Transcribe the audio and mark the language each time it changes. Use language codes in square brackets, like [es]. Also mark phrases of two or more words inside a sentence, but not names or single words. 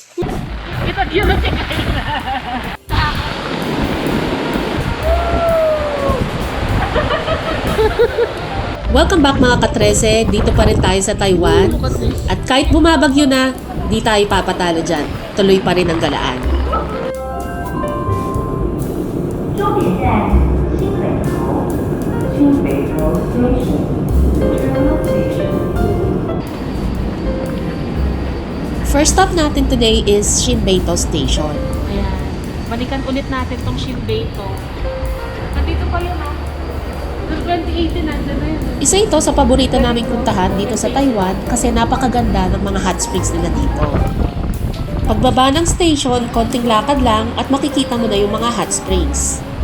[tl] Ito yun. Welcome back mga ka-13. Dito pa rin tayo sa Taiwan. At kahit bumabagyo na, di tayo papatalo dyan. Tuloy pa rin ang galaan. [zh] 终点站新北投 Station. [en] Terminal Station. First stop [tl] natin today is Shinbeito Station. Ayan. Balikan ulit natin tong Shinbeito. Nandito pa yun, oh. Noong 2018, nandun na yun. Isa ito sa paborito naming puntahan dito sa Taiwan kasi napakaganda ng mga hot springs nila dito. Pagbaba ng station, konting lakad lang at makikita mo na yung mga hot springs.